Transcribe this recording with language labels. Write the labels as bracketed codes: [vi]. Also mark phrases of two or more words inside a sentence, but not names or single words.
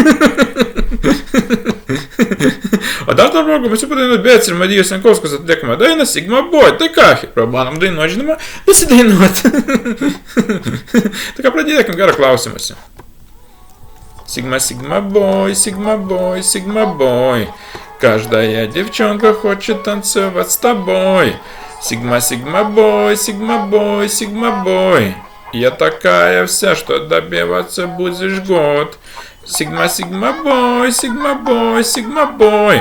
[lt] O dar tarp progų mes jau padainuot Bėts ir Marijos Jankovskos atliekamą dainą Sigma Boy. Tai ką, prabanom dainuot, žinoma, nusidainuot. Tai ką pradėkim, gerą klausimąsi. [ru] Sigma, Sigma Boy, Sigma Boy, Sigma Boy. Каждая девчонка хочет танцевать с тобой. Сигма, Сигма Бой, Сигма Бой, Сигма Бой. Я такая вся, что добиваться будешь год. Сигма, Сигма Бой, Сигма Бой, Сигма Бой.